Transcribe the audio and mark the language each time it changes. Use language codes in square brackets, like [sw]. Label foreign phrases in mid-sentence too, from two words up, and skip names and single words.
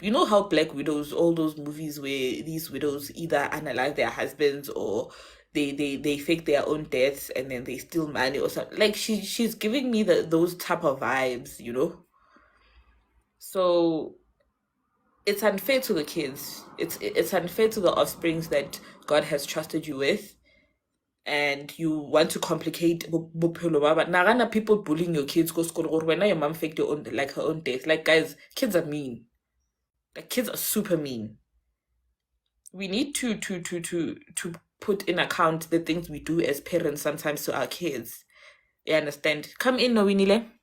[en] You know how Black Widows, all those movies where these widows either unalive their husbands or they fake their own deaths and then they steal money or something. Like she's giving me those type of vibes, you know? So it's unfair to the kids. It's unfair to the offsprings that God has trusted you with. And you want to complicate [st] bophelo ba bana. [en] Nagana people bullying your kids go school or when your mom faked her own death. Like, guys, kids are mean. Like, kids are super mean. We need to put in account the things we do as parents sometimes to our kids. You understand? Come in, Nowinile.